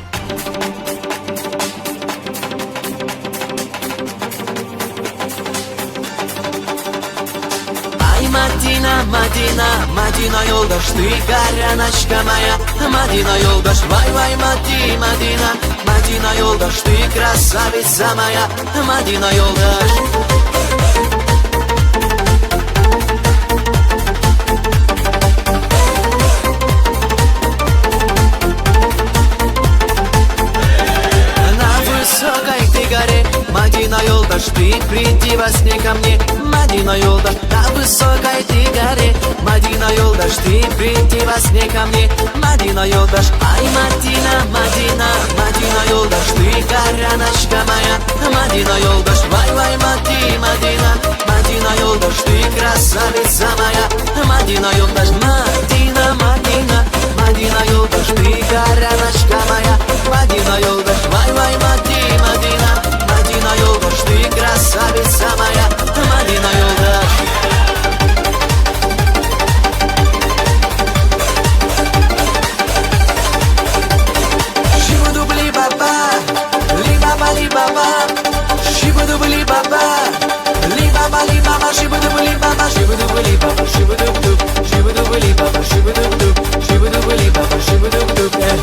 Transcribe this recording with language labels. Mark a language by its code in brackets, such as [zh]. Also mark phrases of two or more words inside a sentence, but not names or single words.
[tk] Madina, Madina, Madina yoldaş, tıkaranachka моя. Madina yoldaş, vay vay Madina, Madina yoldaş, [ru] ты красавица моя. Madina yoldaş. Высокой ты горе, Madina yoldaş, ты приди во сне ко мне. Madina yoldaş, на высокой ты горе, Madina yoldaş, ты приди во сне ко мне. [tk] Madina yoldaş, ай Madina, Madina, Madina yoldaş, [ru] ты короночка моя. [tk] Madina yoldaş, vay vay Madina, Madina yoldaş, [ru] ты красавица моя. [tk] Madina yoldaş, Madina, Madina, Madina yoldaş, [ru] ты короночка моя. [tk] Madina yoldaş, vay vay Madina, Madina yoldaş, [ru] ты красавица моя. [tk] Madina yoldaş. Шибудубли баба, ли баба, шибудубли баба, ли баба, шибудубли баба, шибудубли баба, шибудубдуб, шибудубли баба, шибудубдуб, шибудубли баба, шибудубдуб,